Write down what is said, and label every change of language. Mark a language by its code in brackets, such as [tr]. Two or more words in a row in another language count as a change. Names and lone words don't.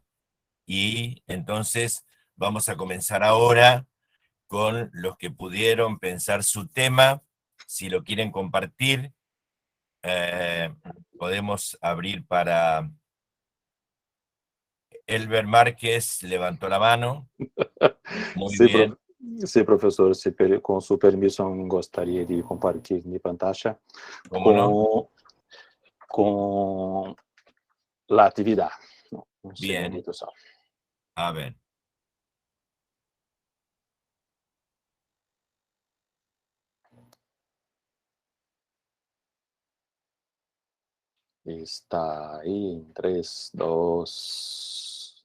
[es] Y entonces vamos a comenzar ahora con los que pudieron pensar su tema. Si lo quieren compartir, podemos abrir para... Elber Márquez levantó la mano. Muy bien. [pt] Sim, professor, com sua permissão, gostaria de compartilhar minha pantalla [es] ¿Cómo no? [pt] com a atividade. [es] Bien. [pt] Segundito só. [es] A ver. [pt] Está aí em 3, 2,